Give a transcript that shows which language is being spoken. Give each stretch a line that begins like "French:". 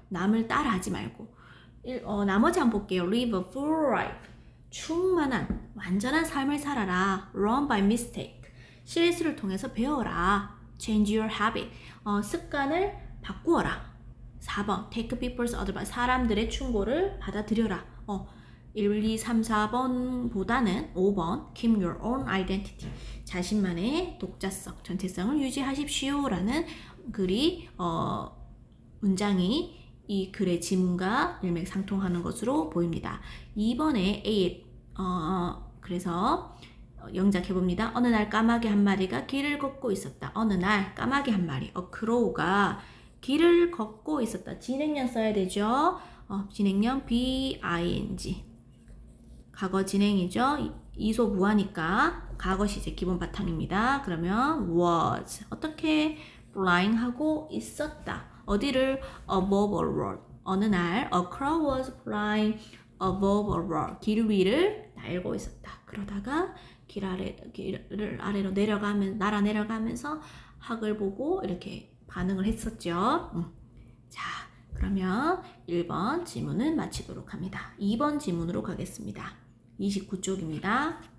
Korean: 남을 따라하지 말고. 나머지 한번 볼게요.
English: Live a full life.
Korean: 충만한, 완전한 삶을 살아라.
English: Learn by mistake.
Korean: 실수를 통해서 배워라.
English: Change your habit.
Korean: 습관을 바꾸어라. 4번.
English: Take people's advice.
Korean: 사람들의 충고를 받아들여라. 1, 2, 3, 4번보다는 5번
English: Keep your own identity.
Korean: 자신만의 독자성, 전체성을 유지하십시오 라는 글이 문장이 이 글의 지문과 일맥상통하는 것으로 보입니다. 2번에 A 그래서 영작해봅니다. 어느 날 까마귀 한 마리가 길을 걷고 있었다. 어느 날 까마귀 한 마리, 크로우가 길을 걷고 있었다. 진행형 써야 되죠. 진행형 BING. 과거 진행이죠. 이소 무하니까 과거 시제 기본 바탕입니다. 그러면 was 어떻게 flying하고 있었다. 어디를
English: above a road.
Korean: 어느 날
English: a crow was flying above a road.
Korean: 길 위를 날고 있었다. 그러다가 길을 아래로 날아 내려가면서 학을 보고 이렇게 반응을 했었죠. 자, 그러면 1번 지문은 마치도록 합니다. 2번 지문으로 가겠습니다. 29쪽입니다.